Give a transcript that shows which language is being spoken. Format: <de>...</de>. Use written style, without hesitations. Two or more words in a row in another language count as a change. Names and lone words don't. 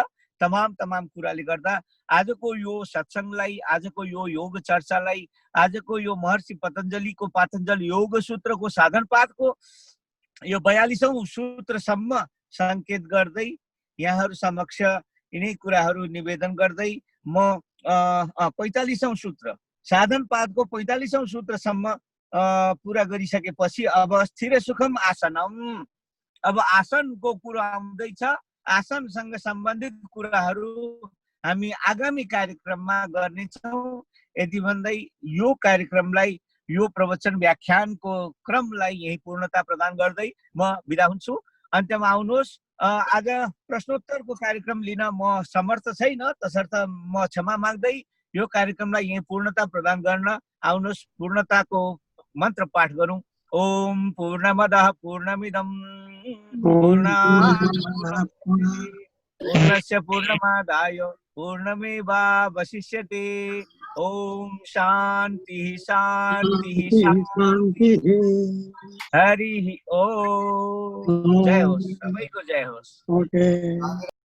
<ne>तमाम कुराले गर्दा आजको यो सत्सङ्गलाई, आजको यो योग चर्चालाई, आजको यो महर्षि पतञ्जलिको पातञ्जल योग सूत्रको साधन पाठको यो 42औं सूत्रसम्म संकेत गर्दै यहाँहरू समक्ष यिनै कुराहरू निवेदन गर्दै म 45औं सूत्र साधन पादको 45औं सूत्रसम्म पुरा गरिसकेपछि अब</ne> <sa>स्थिर सुखम आसनम,</sa> <ne>अब आसनको कुरा आउँदैछ। आसनसँग सम्बन्धित कुराहरू हामी आगामी कार्यक्रममा गर्नेछौँ। यति भन्दै यो कार्यक्रमलाई, यो प्रवचन व्याख्यानको क्रमलाई यही पूर्णता प्रदान गर्दै म बिदा हुन्छु। अन्त्यमा आउनुहोस्, आज प्रश्नोत्तरको कार्यक्रम लिन म समर्थ छैन, तसर्थ म क्षमा माग्दै यो कार्यक्रमलाई यही पूर्णता प्रदान गर्न आउनुहोस्, पूर्णताको मन्त्र पाठ गरौँ।</ne> <sa>ओम पूर्णमदः पूर्णमिदं पूर्णस्य पूर्णमादाय पूर्णमेवावशिष्यते। ओम शांति शांति शांति। हरि ओम।</sa> <ne>जय होस्, सबैको जय होस्।</ne>